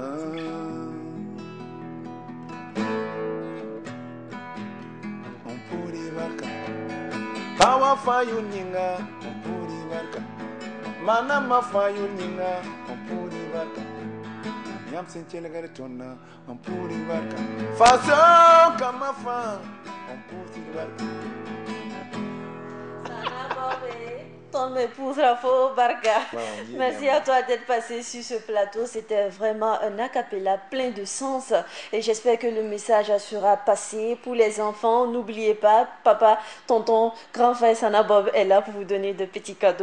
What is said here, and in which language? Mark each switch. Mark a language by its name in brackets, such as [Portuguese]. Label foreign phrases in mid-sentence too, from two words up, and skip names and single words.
[French] on puri barka tawa fayu nyinga on puri barka mana mafayu nyinga on puri barka Yam senchele gare tonna on puri barka faso kama fa on puri barka Sana Bob Ton épouse Rafo Barga. Merci à toi d'être passé sur ce plateau. C'était vraiment un acapella plein de sens. Et j'espère que le message sera passé pour les enfants. N'oubliez pas, papa, tonton, grand frère Sanabob est là pour vous donner de petits cadeaux.